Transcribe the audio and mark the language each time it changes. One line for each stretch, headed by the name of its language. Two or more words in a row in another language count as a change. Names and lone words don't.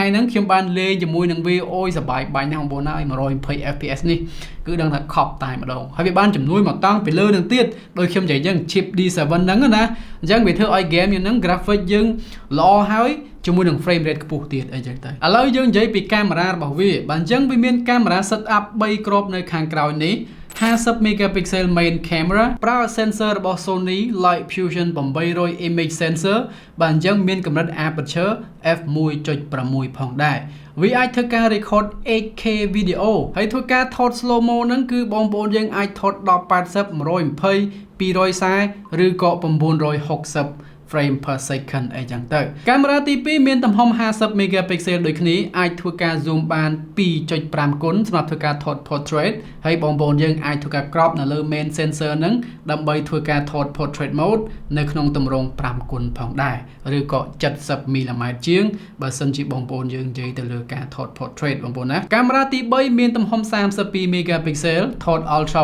Khmer: ហ្នឹងខ្ញុំបានលេងជាមួយនឹងវាអូយសប្បាយបាញ់ណាស់បងប្អូនហើយ120 FPS នេះគឺដឹងថាខប់តែម្ដងហើយវាបានជំនួយមកតង់ពីលើនឹងទៀតដោយខ្ញុំនិយាយអញ្ចឹង chip D7 ហ្នឹងណាអញ្ចឹងវាធ្វើឲ្យ game យើងហ្នឹង graphic យើងល្អហើយជាមួយនឹង
English: frame rate
Khmer: ខ្ពស់ទៀតអីចឹងទៅឥឡូវយើងនិយាយពីកាមេរ៉ារបស់វាបាទអញ្ចឹងវាមានកាមេរ៉ា
English: set up
Khmer: 3គ្រាប់នៅខាងក្រោយនេះ50
English: megapixel main camera
Khmer: ប្រើ sensor របស់ Sony Light Fusion 800
English: image sensor
Khmer: បាទអញ្ចឹងមានកម្រិត aperture f1.6 ផងដែរវាអាចធ្វើការ
English: record 8K video
Khmer: ហើយធ្វើការថត
English: slow mo
Khmer: ហ្នឹងគឺបងប្អូនយើងអាចថត1080 120 240ឬក៏960
English: frame per second
Khmer: អីចឹងទៅកាមេរ៉ាទី2មានទំហំ50 megapixel ដូចគ្នាអាចធ្វើការ zoom បាន 2.5 គុណសម្រាប់ធ្វើការថត portrait ហើយបងប្អូនយើងអាចធ្វើការ crop នៅលើ main sensor ហ្នឹងដើម្បីធ្វើការថត
English: portrait mode
Khmer: នៅក្នុងទម្រង់ 5 គុណផងដែរឬក៏ 70 mm ជាងបើសិនជាបងប្អូនយើងនិយាយទៅលើការថត portrait បងប្អូនណាកាមេរ៉ាទី3មានទំហំ32 megapixel ថត ultra